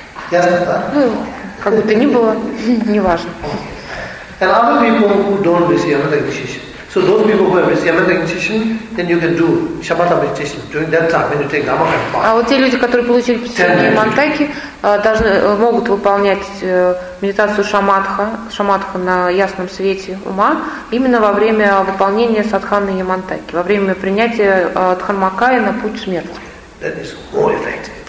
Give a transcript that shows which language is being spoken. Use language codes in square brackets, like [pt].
[ru] Ну, как бы то ни было, не важно. [en] And other people who don't receive meditation. So those people who have received meditation, then you can do shamatha meditation during that time when you take dhammaka. [ru] А вот те люди, которые получили посвящение мантаки, должны, могут выполнять медитацию шамадха на ясном свете ума именно во время выполнения садханы и мантаки, во время принятия дхармакая на путь смерти. [en] That is more effective.